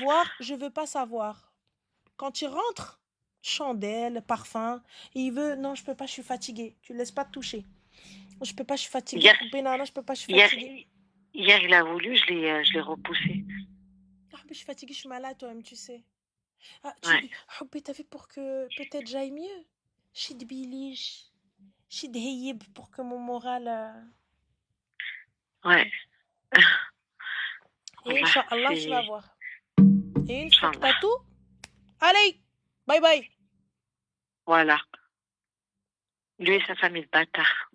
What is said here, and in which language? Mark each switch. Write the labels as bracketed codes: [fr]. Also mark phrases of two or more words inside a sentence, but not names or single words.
[fr] l'avoir, je veux pas savoir. Quand il rentre, chandelle, parfum, et il veut, non, je peux pas, je suis fatiguée. Tu le laisses pas te toucher. Je peux pas, je suis fatiguée. Hier, Benana, je peux pas, je suis hier, fatiguée. hier, il a voulu, je l'ai repoussé. Ah, mais je suis fatiguée, je suis malade, toi-même, tu sais. Ah, Ouais, t'as fait pour que peut-être j'aille mieux. Chid bilige, chid heyib pour que mon moral. ouais. Et Là, Inch'Allah, tu vas c'est, voir. Et une fois que t'as Inch'Allah. tout, allez, bye bye. Voilà. Lui et sa famille de bâtards.